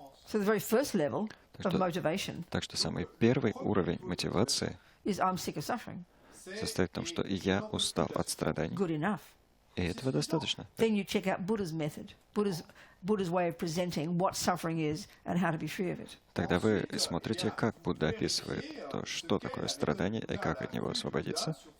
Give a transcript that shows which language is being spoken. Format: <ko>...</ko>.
<en>So the very first level of motivation</en> <ru>Так что самый первый уровень мотивации</ru> <en>is I'm sick of suffering.</en> <ru>состоит в том, что я устал от страданий,</ru> <en>Good enough.</en> <ru>и этого достаточно.</ru> <en>Then you check out Buddha's method, Buddha's way of presenting what suffering is and how to be free of it.</en> <ru>Тогда вы смотрите, как Будда описывает то, что такое страдание и как от него освободиться.</ru>